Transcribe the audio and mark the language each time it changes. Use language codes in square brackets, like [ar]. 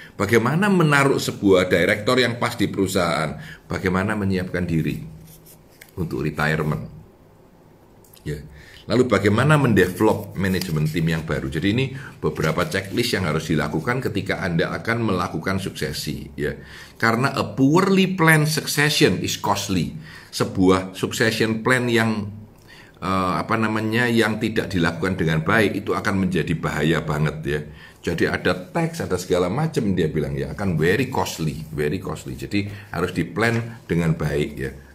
[id] Bagaimana menaruh sebuah direktur yang pas di perusahaan. Bagaimana menyiapkan diri untuk retirement. Ya. Lalu bagaimana mendevelop manajemen tim yang baru. Jadi ini beberapa checklist yang harus dilakukan ketika Anda akan melakukan suksesi ya. Karena [en] a poorly planned succession is costly. [id] Sebuah succession plan yang yang tidak dilakukan dengan baik itu akan menjadi bahaya banget ya. Jadi ada tax, ada segala macam, dia bilang ya akan very costly. Jadi harus diplan dengan baik ya.